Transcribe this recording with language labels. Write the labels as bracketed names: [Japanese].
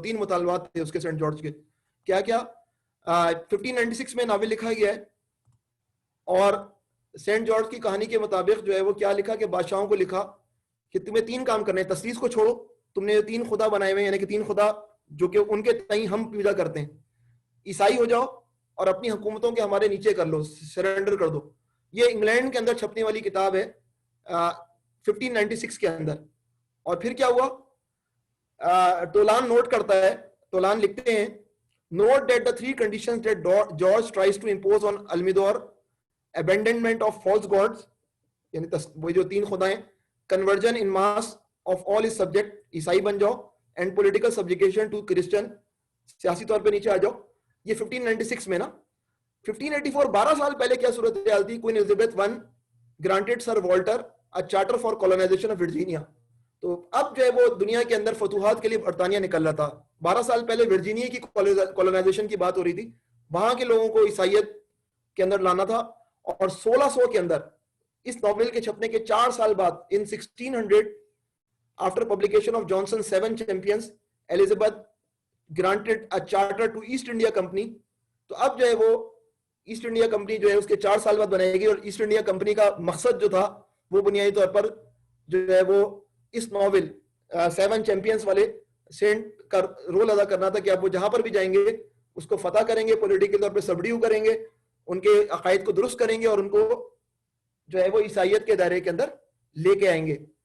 [Urdu] 3 مطالبات تھے اس کے سینٹ جارج کے. کیا کیا؟ 1596 میں ناول لکھا گیا ہے, اور سینٹ جارج کی کہانی کے مطابق جو ہے وہ کیا لکھا کہ بادشاہوں کو لکھا کہ تمہیں 3 کام کرنے ہیں. تثلیث کو چھوڑو, تم نے 3 خدا بنائے ہوئے ہیں, یعنی کہ 3 خدا جو کہ ان کے تئیں ہم پوجا کرتے ہیں. عیسائی ہو جاؤ اور اپنی حکومتوں کے ہمارے نیچے کر لو, سرنڈر کر دو. یہ انگلینڈ کے اندر چھپنے والی کتاب ہے 1596 کے اندر. اور پھر کیا ہوا, ٹولان نوٹ کرتا ہے, ٹولان لکھتے ہیں, [English] note that the 3 conditions that George tries to impose on Almidor, abandonment of false gods, [Urdu] یعنی وہ جو 3 خدا ہیں, [English] conversion in mass of all his subject, [Urdu] عیسائی بن جاؤ, [English] and political subjugation to Christian, [Urdu] سیاسی طور پہ نیچے آ جاؤ. یہ 1596 میں نا. 1584 12 سال پہلے کیا صورتحال تھی, [English] Queen Elizabeth 1 granted Sir Walter a charter for colonization of Virginia. [Urdu] تو اب جو ہے وہ دنیا کے اندر فتوحات کے لیے برطانیہ نکل رہا تھا. 12 سال پہلے ورجینیا کی کولونائزیشن کی بات ہو رہی تھی, وہاں کے لوگوں کو عیسائیت کے اندر لانا تھا. اور 1600 کے اندر اس ناول کے چھپنے کے 4 سال بعد, [English] In 1600 after publication of Johnson's 7 Champions, Elizabeth granted a charter to East India Company. [Urdu] تو اب جو ہے وہ ایسٹ انڈیا کمپنی جو ہے اس کے 4 سال بعد بنائے گی, اور ایسٹ انڈیا کمپنی کا مقصد جو تھا وہ بنیادی طور پر جو ہے وہ اس ناول 7 چیمپئنز والے سینٹ کا رول ادا کرنا تھا کہ اب وہ جہاں پر بھی جائیں گے اس کو فتح کریں گے, پولیٹیکل طور پہ سبڈیو کریں گے, ان کے عقائد کو درست کریں گے, اور ان کو جو ہے وہ عیسائیت کے دائرے کے اندر لے کے آئیں گے.